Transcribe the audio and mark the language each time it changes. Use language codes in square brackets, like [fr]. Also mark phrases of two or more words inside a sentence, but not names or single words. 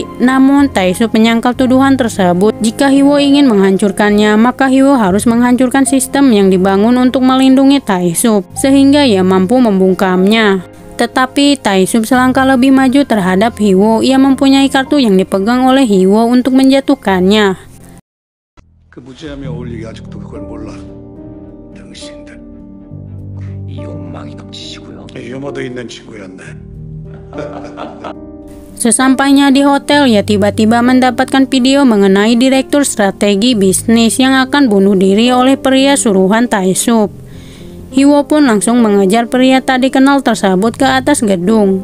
[id] Namun Tae-sup menyangkal tuduhan tersebut. Jika Hee-woo ingin menghancurkannya, maka Hee-woo harus menghancurkan sistem yang dibangun untuk melindungi Tae-sup, sehingga ia mampu membungkamnya. Tetapi Tae-sup selangkah lebih maju terhadap Hee-woo. Ia mempunyai kartu yang dipegang oleh Hee-woo untuk menjatuhkannya. [ko] 무죄함에 어울리게 아직도 그걸 몰라. 당신들 이 욕망이 넘치시고요. 유머도 있는 친구였네. [id] Sesampainya di hotel, ia tiba-tiba mendapatkan video mengenai direktur strategi bisnis yang akan bunuh diri oleh pria suruhan Tae-sup. Hee-woo pun langsung mengejar pria tak dikenal tersebut ke atas gedung.